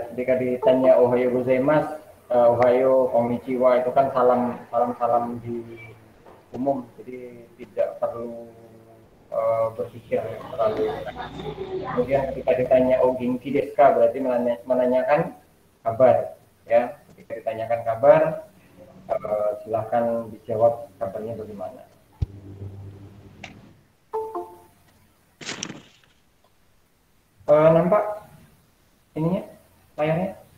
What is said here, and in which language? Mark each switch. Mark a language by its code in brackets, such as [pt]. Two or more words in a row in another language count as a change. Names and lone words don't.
[id] Ketika ditanya [ja] おはようございます、おはよう、こんにちは [id] itu kan salam di umum, jadi tidak perlu berpikir terlalu. Kemudian ketika ditanya oh [ja] 元気ですか [id] berarti menanyakan kabar, ya. Ketika ditanyakan kabar, silahkan dijawab kabarnya bagaimana. Nampak ininya layarnya?